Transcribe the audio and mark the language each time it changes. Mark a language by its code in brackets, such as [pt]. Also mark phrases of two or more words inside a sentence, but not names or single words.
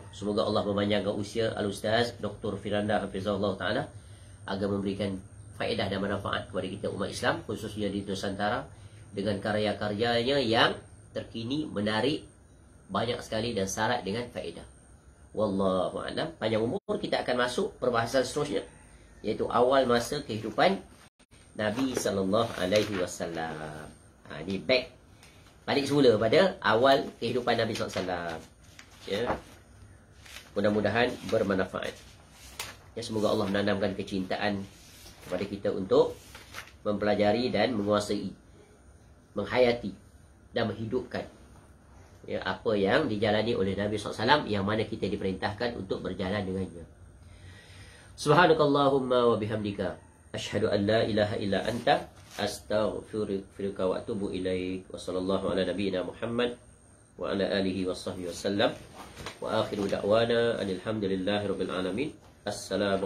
[ms] Semoga Allah memanjangkan usia Al-Ustaz Dr. Firanda [ar] حفظه الله تعالى [ms] agar memberikan faedah dan manfaat kepada kita umat Islam, khususnya di Nusantara, dengan karya-karyanya yang terkini, menarik, banyak sekali dan syarat dengan faedah. [ar] والله أعلم. [ms] Panjang umur, kita akan masuk perbahasan seterusnya, iaitu awal masa kehidupan Nabi [ar] صلى الله عليه وسلم. [ms] Ini back, balik semula pada awal kehidupan Nabi [ar] صلى الله عليه وسلم. [ms] Ya. Mudah-mudahan bermanfaat. Ya, semoga Allah menanamkan kecintaan kepada kita untuk mempelajari dan menguasai, menghayati dan menghidupkan, ya, apa yang dijalani oleh Nabi SAW, yang mana kita diperintahkan untuk berjalan dengannya. [ar] سبحانك اللهم وبحمدك أشهد أن لا إله إلا أنت أستغفرك وأتوب إليك. وصلى الله على نبينا محمد وعلى آله وصحبه وسلم. وآخر دعوانا الحمد لله رب العالمين.